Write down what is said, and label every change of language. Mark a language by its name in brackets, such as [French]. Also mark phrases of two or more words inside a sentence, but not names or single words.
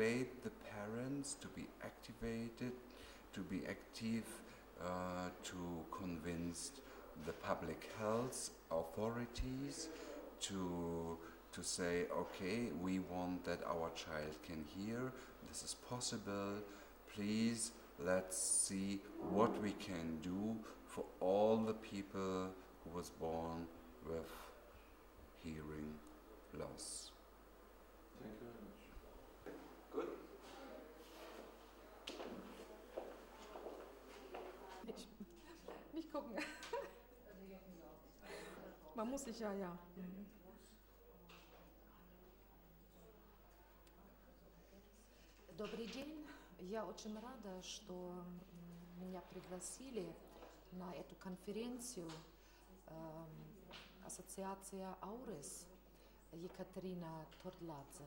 [English] the parents to be activated, to be active, to convince the public health authorities to say, okay, we want that our child can hear, this is possible, please let's see what we can do for all the people who was born with hearing loss. Thank you very much. Good. [German] Nicht gucken. Man muss sich ja. [Russian] Добрый день. Я очень рада, что меня пригласили на эту конференцию. Ассоциация Аурис, Екатерина Тордладзе.